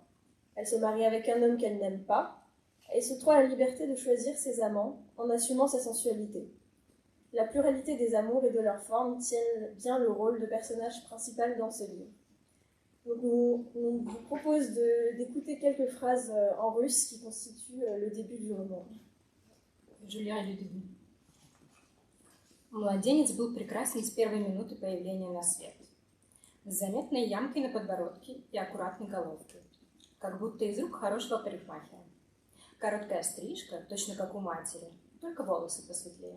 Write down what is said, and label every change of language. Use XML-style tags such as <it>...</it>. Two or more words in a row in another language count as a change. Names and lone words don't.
<fr>Elle se marie avec un homme qu'elle n'aime pas, et s'octroie la liberté de choisir ses amants en assumant sa sensualité. La pluralité des amours et de leurs formes tiennent bien le rôle de personnage principal dans ce livre. Donc on vous propose d'écouter quelques phrases en russe qui constituent le début du roman. Je lirai le début.</fr> <ru>Младенец был прекрасен с первой минуты появления на свет. С заметной ямкой на подбородке и аккуратной головкой, как будто из рук хорошего парикмахера. Короткая стрижка, точно как у матери, только волосы посветлее.</ru>